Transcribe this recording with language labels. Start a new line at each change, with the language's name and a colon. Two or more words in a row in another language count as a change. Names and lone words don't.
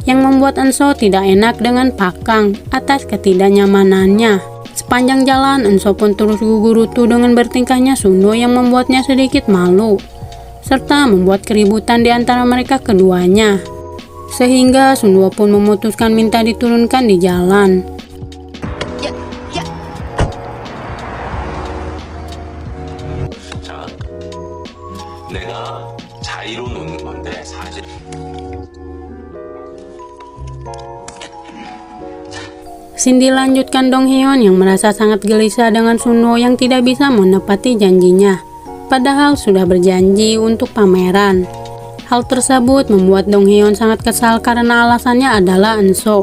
Indonesian: yang membuat Enso tidak enak dengan Pakang atas ketidaknyamanannya. Sepanjang jalan, Enso pun terus gugurutu dengan bertingkahnya Sunwo yang membuatnya sedikit malu, serta membuat keributan di antara mereka keduanya. Sehingga Sunwo pun memutuskan minta diturunkan di jalan.
Korean: 자, 내가 자의로 놓는 건데 사실
Indonesian: Scene dilanjutkan Dong Hyeon yang merasa sangat gelisah dengan Sunwo yang tidak bisa menepati janjinya, padahal sudah berjanji untuk pameran. Hal tersebut membuat Dong Hyeon sangat kesal karena alasannya adalah Enso.